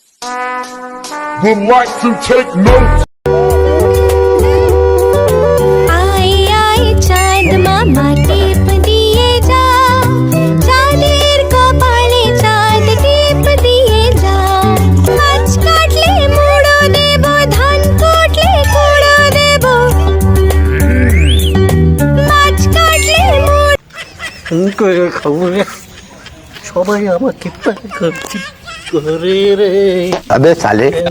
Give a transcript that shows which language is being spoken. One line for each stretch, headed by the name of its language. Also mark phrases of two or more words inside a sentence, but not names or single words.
English: would like to take notes.
Bangla: আয় আয় চাঁদ মামা টিপ দিয়ে যা চাঁদের কপালে চাঁদ টিপ দিয়ে যা মাছ কাটলে মুড়ো দেব ধান কাটলে কুড়ো দেব মাছ কাটলে মুড়ো খবরে সবাই আমাকে পাগল করে রে
Hindi: अबे साले